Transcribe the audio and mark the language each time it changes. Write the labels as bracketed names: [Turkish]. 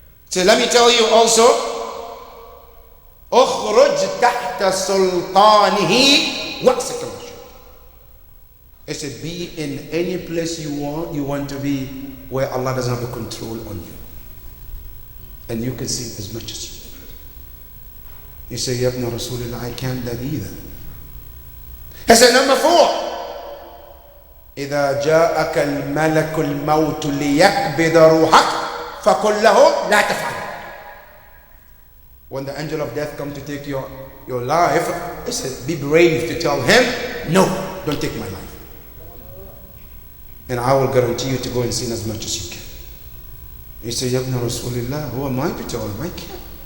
[English] So let me tell you also, [Arabic] اخرج تحت سلطانه. [English] What's the condition? It said, be in any place you want to be where Allah doesn't have a control on you. And you can sin as much as you want. You say, Ya ibn Rasulullah, I can't that either. He said, number 4. [Arabic] إذا جاءك الملك الموت ليقبض روحك فقل له لا تفعل. [English] When the angel of death comes to take your life, he said, be brave to tell him, no, don't take my life. And I will guarantee you to go and sin as much as you can. He said, Ya ibn Rasulullah, who am I to tell him? I can't.